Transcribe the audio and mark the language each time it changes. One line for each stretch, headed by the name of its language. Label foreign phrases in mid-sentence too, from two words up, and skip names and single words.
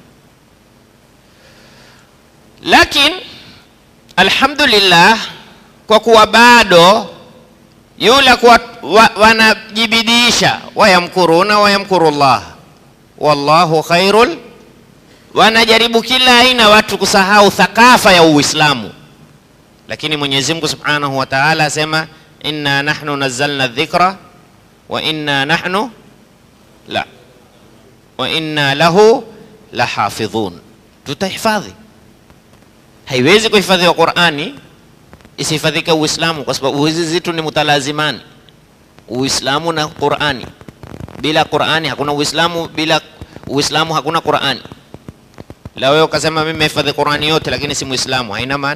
Swahili: Lakini alhamdulillah, kwa kuwa bado yule kwa wanajibidisha,
Arabic: ويمكرون ويمكر الله والله خير,
Swahili: wanajaribu kila aina watu kusahau thakafa ya Uislamu. Lakini Mwenyezi Mungu
Arabic: سبحانه وتعالى
Swahili: asema,
Arabic: إنا نحن نزلنا الذكر وإنا نحن وإنا له لحافظون.
Swahili: Tutahifadhi. Haiwezi kuhifadhiwa Qur'ani isihifadhike Uislamu, kwa sababu hizi zitu ni mutalazimani. Uislamu na Qur'ani. Bila Qur'ani hakuna Uislamu, bila Uislamu hakuna Qur'ani. La wewe ukasema mimi nimehifadhi Qur'ani yote lakini si Muislamu, haina maana.